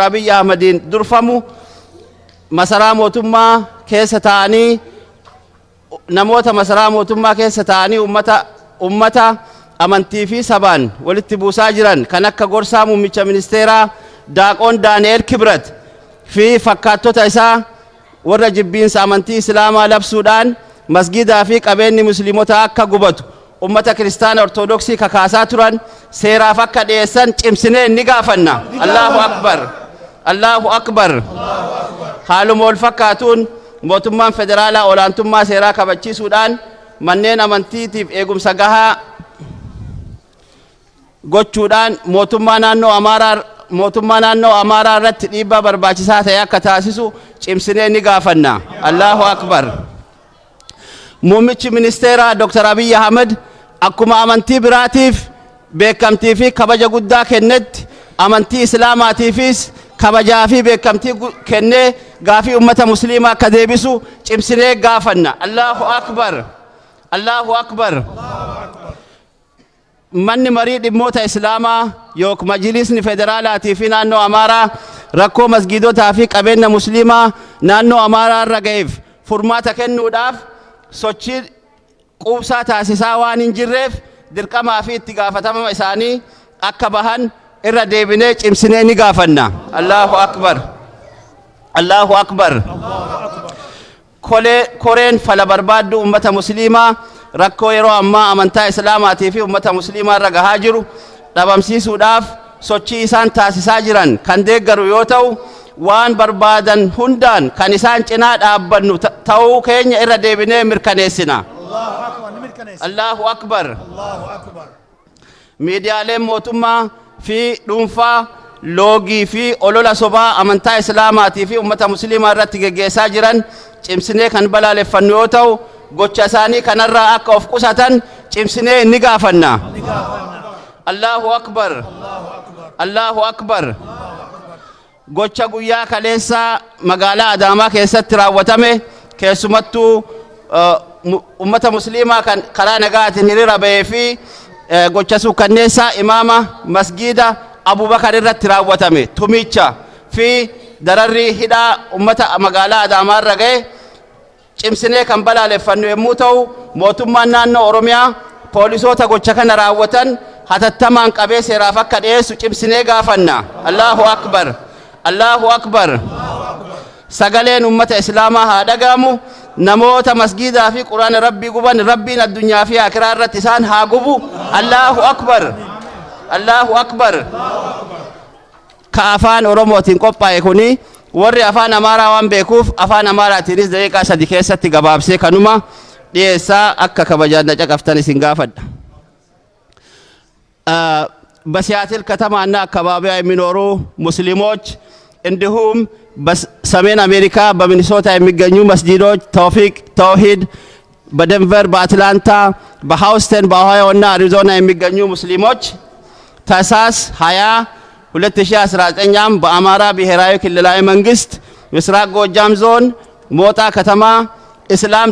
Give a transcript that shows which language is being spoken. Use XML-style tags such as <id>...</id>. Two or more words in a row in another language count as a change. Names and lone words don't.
<om>Abiy Ahmediin durfamu masaraa mootummaa keessa ta'anii namoota masaraa mootummaa keessa ta'anii ummata amantii fi sabaan walitti buusaa jiran kan akka gorsaa muummicha ministeeraa Daaqoon Daani'eel Kibrat fi fakkaattota isaa warra jibbiinsa amantii Islaamaa labsuudhaan masgiidaa fi qabeenyi musliimotaa akka gubatu ummata kiristaana ortodoksii kakaasaa turan seeraaf akka dhiyeessan cimsinee ni gaafanna.</om> <ar>الله أكبر، الله أكبر.</ar> <om>Haaluma wal fakkaatuun mootummaan federaalaa olaantummaa seeraa kabachiisuudhaan manneen amantiitiif eegumsa gahaa gochuudhaan mootummaa naannoo Amaaraa irratti dhiibbaa barbaachisaa ta'e akka taasisu cimsinee ni gaafanna.</om> <ar>الله أكبر.</ar> <om>Muummichi ministeeraa Dr. Abiy Ahmed akkuma amantii biraatiif beekamtii fi kabaja guddaa kennetti amantii Islaamaatiifis kabajaa fi beekamtii kennee gaafii ummata musliimaa akka deebisu cimsinee gaafanna.</om> <ar>الله أكبر، الله أكبر.</ar> <om>Manni marii dhimmoota Islaamaa yookiin majlisni federaalaatii fi naannoo Amaaraa rakkoo masgiidotaa fi qabeenya musliimaa naannoo Amaaraa irra gaheef furmaata kennuudhaaf sochii quubsaa taasisaa waan hin jirreef dirqamaa fi itti gaafatama isaanii akka bahan irra deebinee cimsinee ni gaafanna.</om> <ar>الله أكبر، الله أكبر.</ar> <om>Koreen fala barbaaddu ummata musliimaa rakkoo yeroo ammaa amantaa Islaamaatii fi ummata musliimaa irra gahaa jiru dhabamsiisuudhaaf sochii isaan taasisaa jiran kan deeggaru yoo ta'u waan barbaadan hundaan kan isaan cinaa dhaabbannu ta'uu keenya irra deebinee mirkaneessina.</om> <ar>الله أكبر.</ar> <om>Miidiyaaleen mootummaa fi dhuunfaa loogii fi olola sobaa amantaa Islaamaatii fi ummata musliimaa irratti geggeessaa jiran cimsinee kan balaaleffannu yoo ta'u gocha isaanii kanarraa akka of qusatan cimsinee ni gaafanna.</om> <ar>الله أكبر، الله أكبر.</ar> <om>Gocha guyyaa kaleessaa magaalaa Adaamaa keessatti raawwatame keessumattuu ummata musliimaa kan karaa nagaatiin hiriira bahee fi gochasu kanneessa imaama masgiida Abubakar irratti raawwatame tumicha fi dararri hidhaa ummata magaalaa Adaamaa irra ga'e cimsinee kan balaaleffannu yommuu ta'u mootummaan naannoo Oromiyaa poolisoota gocha kana raawwatan hatattamaan qabee seeraaf akka dhiyeessu cimsinee gaafanna.</om> <ar>الله أكبر، الله أكبر.</ar> <om>Sagaleen ummata islaamaa haa dhagahamu. Namoota masgiidaa fi quraana rabbii guban rabbiin addunyaa fi akiraa irratti isaan haa gubu.</om> <ar>الله أكبر، الله أكبر.</ar> <om>Ka afaan Oromootiin qophaa'e kuni warri afaan Amaaraa waan beekuuf afaan Amaaraatiinis daqiiqaa 3 keessatti gabaabsee kanuma dhiyeessaa akka kabajaan caqaftan isin gaafadha.</om> <am>በሲያትል ከተማና አካባቢዋ የሚኖሩ ሙስሊሞች እንዲሁም በሰሜን አሜሪካ በሚኒሶታ የሚገኙ መስጂዶች ተውፊቅ፣ ተውሂድ፣ በደንቨር፣ በአትላንታ፣ በሃውስተን፣ በኦሃዮ እና አሪዞና የሚገኙ ሙስሊሞች ታህሳስ 20 2019 በአማራ ብሔራዊ ክልላዊ መንግስት ምስራቅ ጎጃም ዞን ሞጣ ከተማ እስላም</am>